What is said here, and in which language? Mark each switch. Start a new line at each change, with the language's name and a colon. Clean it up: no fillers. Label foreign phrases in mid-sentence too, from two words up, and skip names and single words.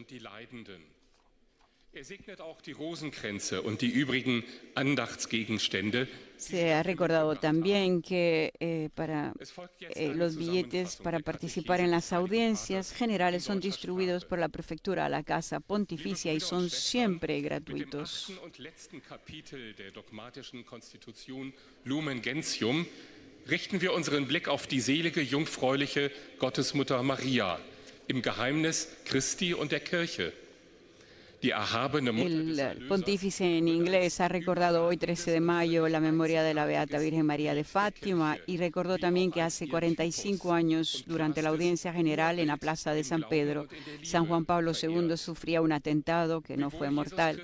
Spanish: Se ha recordado también que para los billetes para participar en las audiencias generales son distribuidos por la Prefectura a la Casa Pontificia y son siempre gratuitos.
German: Richten wir unseren Blick auf die selige, jungfräuliche Gottesmutter Maria im Geheimnis Christi und der Kirche.
Spanish: El pontífice en inglés ha recordado hoy, 13 de mayo, la memoria de la Beata Virgen María de Fátima y recordó también que hace 45 años, durante la audiencia general en la Plaza de San Pedro, San Juan Pablo II sufría un atentado que no fue mortal.